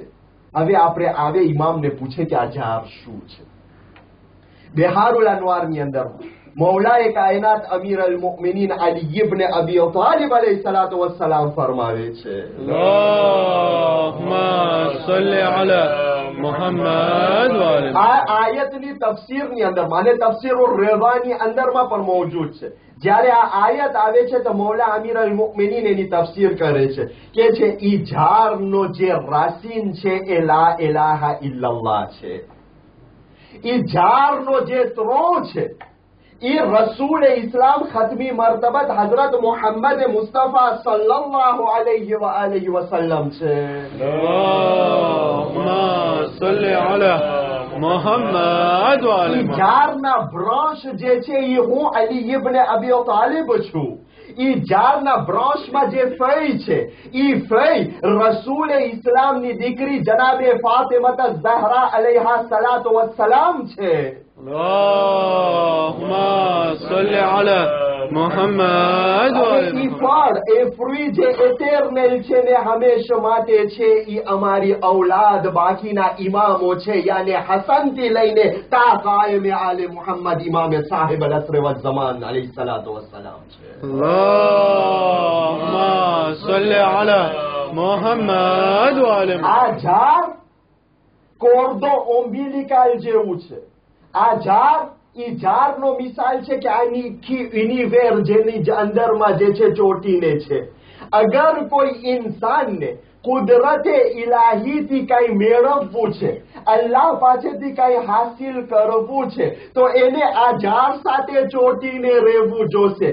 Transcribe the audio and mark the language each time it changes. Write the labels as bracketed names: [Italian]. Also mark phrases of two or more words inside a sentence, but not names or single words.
[Gujarati] હવે આપણે આવે ઇમામને પૂછે કે આ ઝાડ શું છે? બિહારુલ અનવારની અંદર મૌલાએ કાયનાત [Arabic] أمير المؤمنين علي بن أبي طالب عليه الصلاة والسلام [Gujarati] ફરમાવે છે, [Arabic] اللهم صل على محمد وآل [Gujarati] આ આયતની તફસીરની અંદર માને તફસીરુર રેવાની અંદરમાં પણ મોજૂદ છે. જ્યારે આ આયત આવે છે તો મૌલા [Arabic] أمير المؤمنين [Gujarati] એની તફસીર કરે છે કે છે ઈ ઝાડનો જે રાસીન છે એ [Arabic] لا إله إلا الله [Gujarati] છે. ઈ ઝાડનો જે ત્રો છે ઈ રસૂલ ઇસ્લામ ખતમી મરતબત હઝરત મુહમ્મદ મુસ્તફા [Arabic] صلى الله عليه وآله وسلم [Gujarati] છે. [Arabic] اللهم صل على محمد وآل [Gujarati] ઈ [Arabic] محمد. [Gujarati] ઝાડના બ્રાન્ચ જે છે ઈ હું અલી ઇબ્ન અબી તાલિબ છું. ઈ ઝાડના બ્રાન્ચમાં જે ફઈ છે ઈ ફઈ રસૂલ ઇસ્લામની દીકરી જનાબે ફાતિમા ઝહરા [Arabic] عليها الصلاة والسلام [Gujarati] છે. [Arabic] اللهم صل على محمد وآل [Gujarati] અને ઈ [Arabic] محمد. [Gujarati] ફળ એ ફ્રી જે એટર્નલ છે ને હંમેશા માટે છે ઈ અમારી ઔલાદ બાકીના ઇમામો છે યાને હસન થી લઈને તા કાયમ આલે મુહમ્મદ ઇમામ [Arabic] صاحب العصر والزمان عليه الصلاة والسلام [Gujarati] છે. [Arabic] اللهم صل على محمد وآل محمد. [Gujarati] આ ઝાડ [French] cordon ombilical [Gujarati] જેવું છે. આ ઝાડ ઈ ઝાડનો મિસાલ છે કે આની યુનિવેર જેની અંદરમાં જે છે ચોટીને છે. અગર કોઈ ઇન્સાનને કુદરતે ઇલાહીથી કઈ મેળવવું છે અલ્લાહ પાસેથી કઈ હાસિલ કરવું છે તો એને આ ઝાડ સાથે ચોટીને રહેવું જોશે.